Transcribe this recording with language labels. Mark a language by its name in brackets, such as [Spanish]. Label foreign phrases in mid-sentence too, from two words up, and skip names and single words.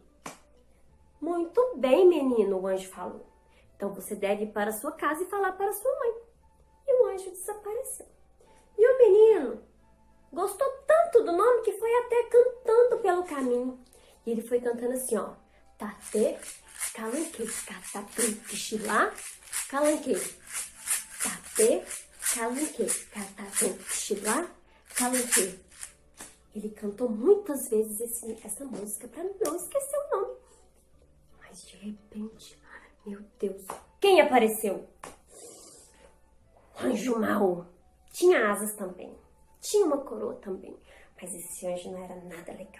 [Portuguese] Muito bem, menino, o anjo falou. Então você deve ir para a sua casa e falar para a sua mãe. E o anjo desapareceu. E o menino gostou tanto do nome que foi até cantando pelo caminho. E ele foi cantando assim, ó: Tate Calanque, Catacan Xilá Calanque. Tate Calanque, Catacan Xilá Calanque. Ele cantou muitas vezes essa música para não esquecer o nome. Mas de repente, meu Deus, quem apareceu? O anjo mau. Tinha asas também, tinha uma coroa também, mas esse anjo não era nada legal.